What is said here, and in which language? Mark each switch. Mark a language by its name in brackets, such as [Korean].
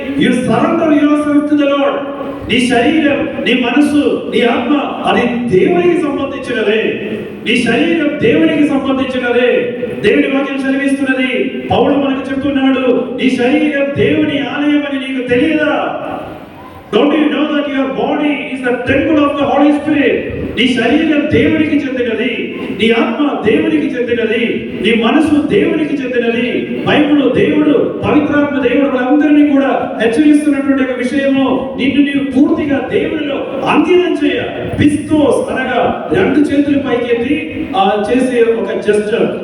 [English] You surrender yourself to the lord. [Telugu] నీ శరీరం, నీ మనసు, నీ ఆత్మ అది దేవునికి సంబంధించినదే. నీ శరీరం దేవునికి సంబంధించినదే. దేవుని వాక్యం చదివిస్తున్నది. పౌలు మనకు చెప్తున్నాడు, నీ శరీరం దేవుని ఆలయం అని నీకు తెలియదా? [English] Don't you know that your body is the temple of the Holy Spirit? [Telugu] నీ శరీరం దేవునికి చెందినది, నీ ఆత్మ దేవునికి చెందినది, నీ మనసు దేవునికి చెందినది. బైబిల్ దేవుడు, పవిత్రాత్మ దేవుడు వాళ్ళందరినీ కూడా హెచ్చరిస్తున్నటువంటి ఒక విషయము, నిన్ను నీవు పూర్తిగా దేవునిలో అంకితం చేయ. పిస్తోస్ అనగా రెండు చేతులు పైకెత్తి చేసే ఒక జెస్చర్.